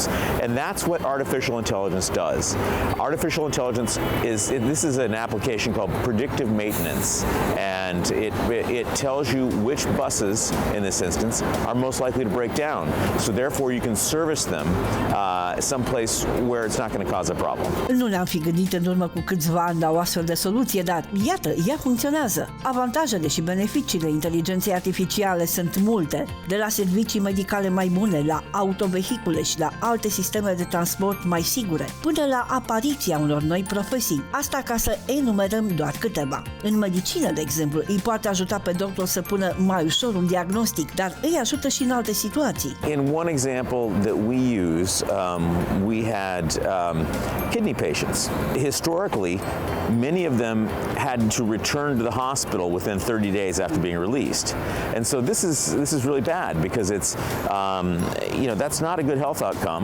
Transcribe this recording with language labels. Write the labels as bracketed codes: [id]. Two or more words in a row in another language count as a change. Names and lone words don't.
[en] And that's what artificial intelligence does. Artificial intelligence this is an application called predictive maintenance, and it tells you which buses, in this instance, are most likely to break down. So therefore you can service them someplace where it's not going to cause a problem. [ro] Nu ne-am fi gândit în urmă cu câțiva ani la o astfel de soluție, dar iată, ea funcționează. Avantajele și beneficiile inteligenței artificiale sunt multe, de la servicii medicale mai bune, la autovehicule și la alte sisteme de transport mai sigure, până la apariția unor noi profesii. Asta ca să enumerăm doar câteva. În medicină, de exemplu, îi poate ajuta pe doctor să pună mai ușor un diagnostic, dar îi ajută și în alte situații. [en] In one example that we use, we had kidney patients. Historically, many of them had to return to the hospital within 30 days after being released, and so this is really bad because it's that's not a good health outcome.